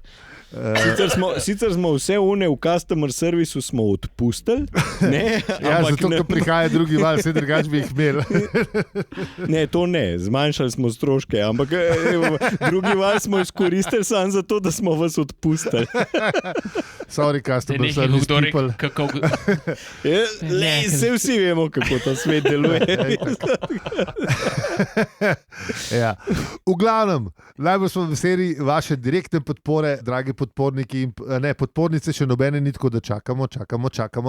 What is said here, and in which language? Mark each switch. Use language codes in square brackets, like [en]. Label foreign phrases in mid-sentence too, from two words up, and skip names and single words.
[sl] Sicer smo vse une v customer servisu smo odpustili, ne? Ja, zato, ker prihaja drugi val, vse drugače bi jih imeli. Ne, to ne, zmanjšali smo stroške, ampak drugi val smo izkoristili samo zato, da smo vas odpustili. [en] Sorry, customer service people. [sl] Saj vsi vemo, kako ta svet deluje. Ja. V glavnem, najbolj smo veseli vaše direktne podpore, dragi podporniki in podpornice, še nobene ni, tako da čakamo.